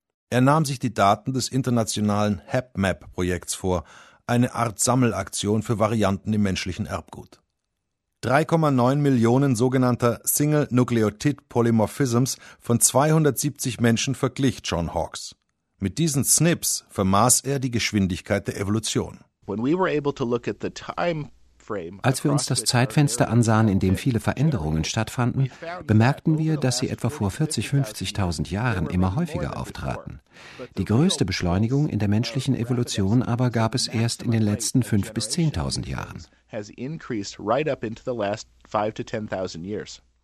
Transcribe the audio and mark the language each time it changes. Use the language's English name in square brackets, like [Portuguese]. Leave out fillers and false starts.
[German] Er nahm sich die Daten des internationalen HapMap-Projekts vor, eine Art Sammelaktion für Varianten im menschlichen Erbgut. 3,9 Millionen sogenannter Single Nucleotide Polymorphisms von 270 Menschen verglich John Hawkes. Mit diesen SNPs vermaß er die Geschwindigkeit der Evolution. [English] When we were able to look at the time. [German] Als wir uns das Zeitfenster ansahen, in dem viele Veränderungen stattfanden, bemerkten wir, dass sie etwa vor 40.000-50.000 Jahren immer häufiger auftraten. Die größte Beschleunigung in der menschlichen Evolution aber gab es erst in den letzten 5.000 bis 10.000 Jahren.